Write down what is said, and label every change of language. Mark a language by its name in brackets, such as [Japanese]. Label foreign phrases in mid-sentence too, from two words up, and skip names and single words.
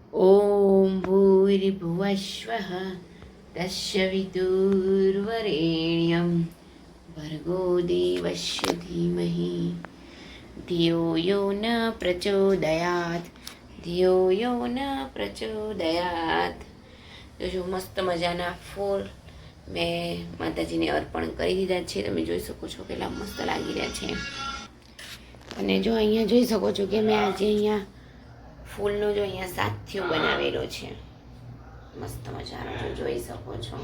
[Sanskrit] ॐ भूर्भुवस्वः तस्य विदुर्वरेण्यं भर्गो देवस्य धीमहि धियो यो न प्रचोदयात् धियो यो न प्रचोदयात्। [Gujarati] તો જો મસ્ત મજાના ફૂલ મેં માતાજીને અર્પણ કરી દીધા છે. તમે જોઈ શકો છો કેટલા મસ્ત લાગી રહ્યા છે. અને જો અહીંયા જોઈ શકો છો કે મેં આજે અહીંયા ફૂલનો જો અહીંયા સાથીઓ બનાવેલો છે મસ્ત મજાનો, જો જોઈ શકો છો.